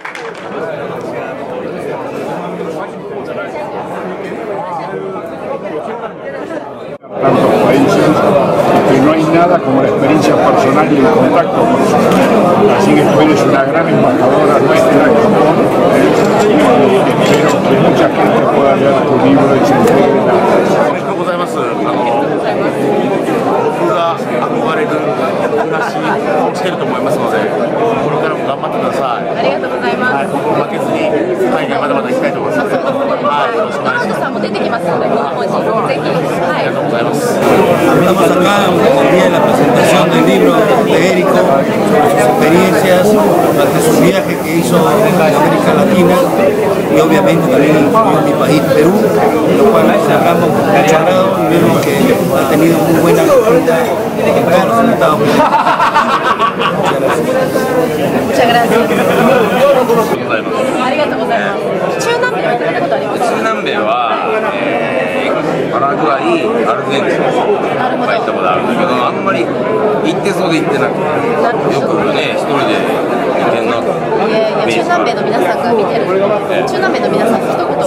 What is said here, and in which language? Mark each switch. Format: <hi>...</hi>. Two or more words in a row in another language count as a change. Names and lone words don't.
<es>Tantos países, que no hay nada como la experiencia personal y el contacto personal. Así que tú eres una gran embajadora nuestra en Japón. Espero que mucha gente pueda leer tu libro y se entere de la...</es> <ja>僕が憧れる暮らしをしてると思いますので、これからも頑張ってください。ありがとうございます。負けずに海外まだまだ行きたいと思います。はい、よろしくお願いします。さんも出てきますので、ぜひ、ありがとうございます。</ja> <es>Estamos acá el día de la presentación del libro de Érico, sobre sus experiencias durante su viaje que hizo en América Latina y obviamente también incluyó mi país, Perú, lo cual cerramos con mucho agrado y vemos que ha tenido muy buena acogida en todos los Estados Unidos. Muchas gracias.</es> <ja>ありがとうございます。中南米は行ったことありますか？中南米は、パラグアイ、アルゼンチンは行ったことあるんだけど、あんまり行ってそうで行ってなくて、よくね、一人で行ってんなと。いやいや、中南米の皆さんが見てるので、中南米の皆さんに一言。</ja>